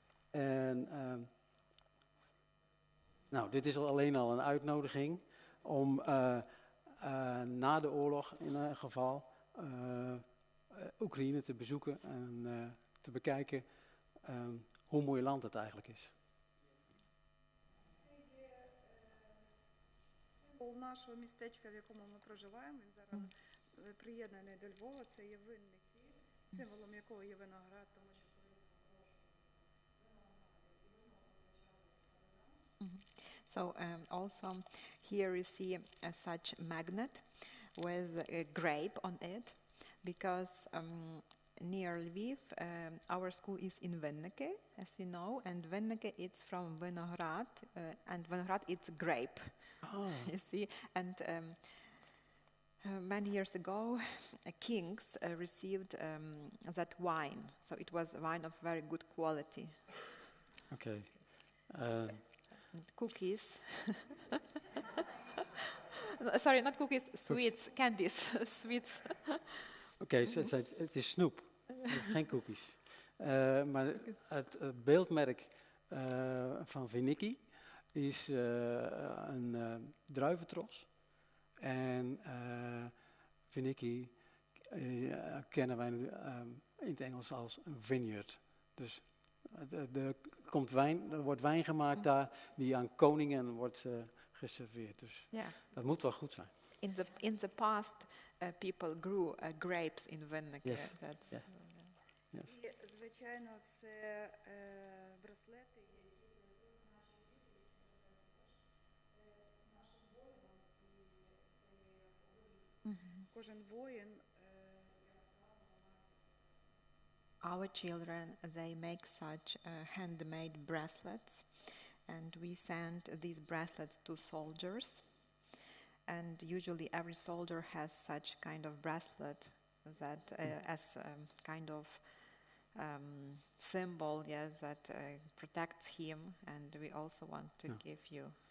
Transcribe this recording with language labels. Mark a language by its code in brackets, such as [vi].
[nl] En nou, dit is alleen al een uitnodiging om na de oorlog in ieder geval Oekraïne te bezoeken en te bekijken hoe mooi land het eigenlijk is. [uk] символ нашого містечка, в якому ми проживаємо, він зараз приєднаний до Львова, це є винний Київ, символом якого є виноград, тому що [en] So also here you see such magnet with a grape on it, because near Lviv our school is in Venneke, as you know, and Venneke it's from vinograd, and vinograd it's grape. You see, and many years ago, kings received that wine, so it was wine of very good quality. [nl] Oké. [en] Cookies. Sorry, not cookies, sweets, candies, sweets. [nl] Oké, het is snoep, geen cookies. Maar het beeldmerk van Viniki is een druiventros. En Viniki kennen wij in het Engels als een vineyard. Dus er wordt wijn gemaakt daar die aan koningen wordt geserveerd. Dus dat moet wel goed zijn. [en] In the past, people grew grapes in Venneke. Yes. That's, Yeah. Yes. [uk] І, звичайно, це браслети, які нашим воїнам, і це кожен воїн. [en] Our children, they make such handmade bracelets, and we send these bracelets to soldiers. And usually every soldier has such kind of bracelet that as kind of symbol, yes, that protects him, and we also want to give you.